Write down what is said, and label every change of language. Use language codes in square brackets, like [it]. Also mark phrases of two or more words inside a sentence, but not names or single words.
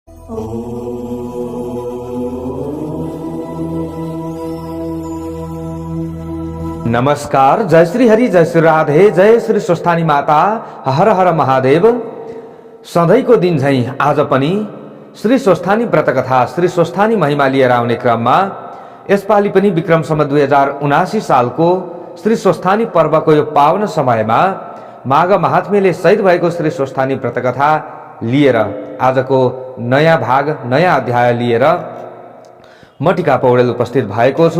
[ne] नमस्कार, जय श्री हरि, जय श्री राधे, जय श्री स्वस्थानी माता, हर हर महादेव। सधैँको दिन झैं आज पनि श्री स्वस्थानी व्रतकथा, श्री स्वस्थानी महिमा लिएर आउने क्रममा यसपालि पनि विक्रम सम्वत 2079 सालको श्री स्वस्थानी पर्वको यो पावन समयमा माघ महात्म्यले सहित भएको श्री स्वस्थानी व्रतकथा लिएर आजको नयाँ भाग, नयाँ अध्याय लिएर म टिका पौडेल उपस्थित भएको छु।